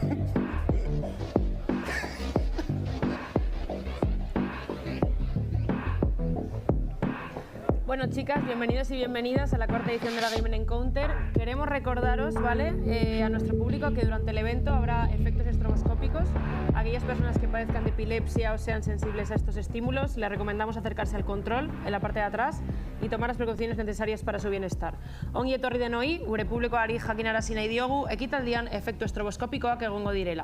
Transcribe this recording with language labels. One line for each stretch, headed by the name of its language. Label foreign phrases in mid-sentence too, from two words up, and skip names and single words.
Spanish: Bueno, chicas, bienvenidos y bienvenidas a la cuarta edición de la Game Encounter. Queremos recordaros, ¿vale?, a nuestro público que durante el evento habrá efectos estroboscópicos. Aquellas personas que padezcan de epilepsia o sean sensibles a estos estímulos, les recomendamos acercarse al control en la parte de atrás y tomar las precauciones necesarias para su bienestar.
Basque: Ongi etorri denoi, gure publikoari jakinarazi nahi diogu, ekitaldian efektu estroboscopikoak egongo direla.